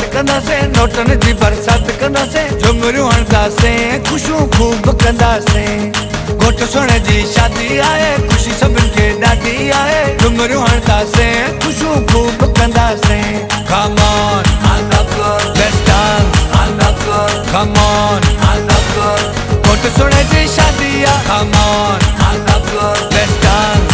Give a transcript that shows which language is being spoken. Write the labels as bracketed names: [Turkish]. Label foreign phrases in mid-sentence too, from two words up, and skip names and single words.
[Sindhi] कंदासीं नोटन जी बरसात कंदासीं झुमरियूं हणंदासीं ख़ुशियूं ख़ूब कंदासीं घोट सोणे जी शादी आहे ख़ुशी सभिनि खे ॾाढी आहे झुमरियूं हणंदासीं ख़ुशियूं ख़ूब कंदासीं [English] Come on, let's dance. Come on, [Sindhi] घोट सोणे जी शादी आहे [English] Come on, let's dance.